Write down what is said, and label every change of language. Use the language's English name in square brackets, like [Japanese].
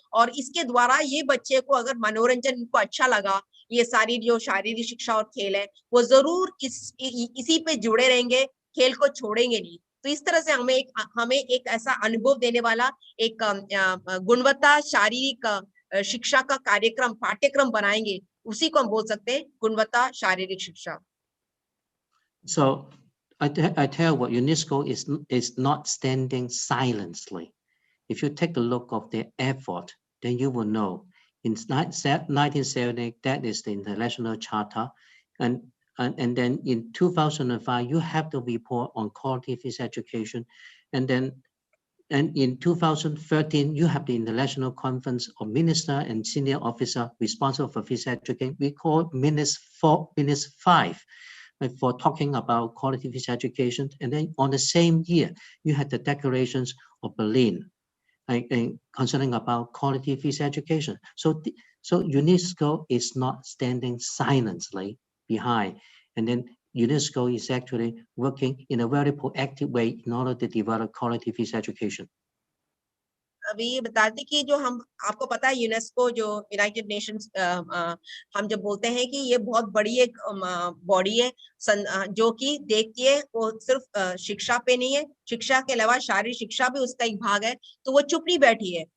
[Hindi] और इसके द्वारा ये बच्चे को अगर मनोरंजन इनको अच्छा लगा, ये सारी जो शारीरिक शिक्षा और खेल है, वो जरूर इसी पे जुड़े रहेंगे, खेल को छोड़ेंगे नहीं. तो इस तरह से हमें एक ऐसा अनुभव देने वाला एक गुणवत्ता शारीरिक शिक्षा का पाठ्यक्रम बनाएंगे, उसी को हम बोल सकते हैं गुणवत्ता शारीरिक शिक्षा. [English] So I tell what UNESCO is not standing silently. If you take a look of their effort, then you will know. In 1970, that is the International Charter, and then in 2005, you have the report on quality physical education, and in 2013, you have the International Conference of Minister and Senior Officer responsible for physical education. We call Minutes 5. For talking about quality physical education. And then on the same year, you had the declarations of Berlin concerning about quality physical education. So UNESCO is not standing silently behind. And then UNESCO is actually working in a very proactive way in order to develop quality physical education. [Hindi] अभी ये बताते कि जो हम आपको पता है UNESCO, जो यूनाइटेड नेशंस, हम जब बोलते हैं कि ये बहुत बड़ी एक बॉडी है जो कि देखती है, वो सिर्फ शिक्षा पे नहीं है, शिक्षा के अलावा शारीरिक शिक्षा भी उसका एक भाग है, तो वो चुप नहीं बैठी है.